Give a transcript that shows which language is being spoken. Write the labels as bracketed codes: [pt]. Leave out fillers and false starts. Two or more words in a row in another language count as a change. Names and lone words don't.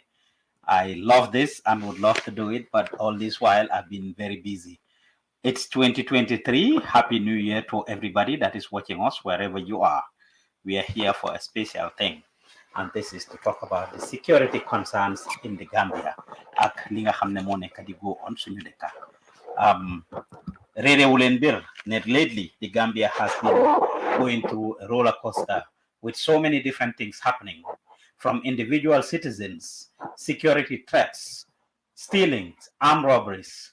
[en] I love this and would love to do it, but all this while I've been very busy. It's 2023. Happy New Year to everybody that is watching us wherever you are. We are here for a special thing, and this is to talk about the security concerns in the Gambia. [wo] Ak li nga xamne mo nek di [en] go on [wo] suñu deka. [en] Lately, the Gambia has been going through a roller coaster with so many different things happening, from individual citizens, security threats, stealings, armed robberies.